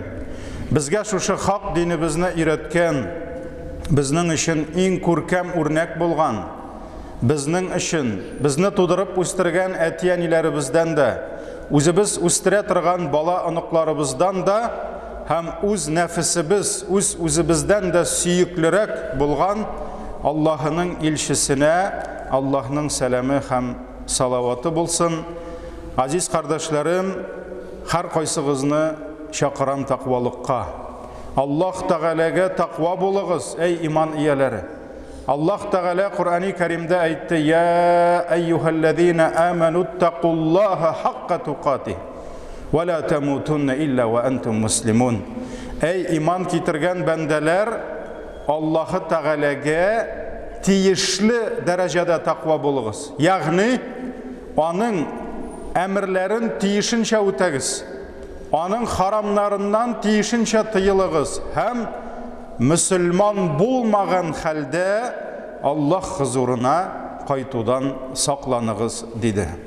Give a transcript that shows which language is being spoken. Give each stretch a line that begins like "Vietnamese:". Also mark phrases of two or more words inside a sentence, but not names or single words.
Tatar: Безгә шушы хак динебезне өйрәткән, безнең өчен иң күркәм үрнәк булган, безнең өчен безне тудырып үстергән әти-әниләребездән дә, үзебез үстерә торган бала оныкларыбыздан да һәм үз нәфесебез, үзебездән дә сөеклерәк булган Аллаһның илчесенә Аллаһның сәламе һәм салаваты булсын. Азиз кардәшләрем, һәр кайсыгызны чакырам тақвалыкка. Аллаһ Тәгаләгә тақва булыгыз, эй иман ияләре. Аллаһ Тәгалә Куръани Кәримдә әйтте:
Arabic: "يا أيها الذين آمنوا اتقوا الله حق تقاته، ولا تموتن إلا وأنتم مسلمون."
Tatar: Эй иман китергән бәндәләр, Аллаһ Тәгаләгә тиешле дәрәҗәдә тақва булыгыз. Ягъни аның әмерләрен тиешенчә үтәгез. Аның харамнарыннан тиешенчә тыелыгыз һәм мөселман булмаган хәлдә Аллаһ хузурына кайтудан сакланыгыз диде.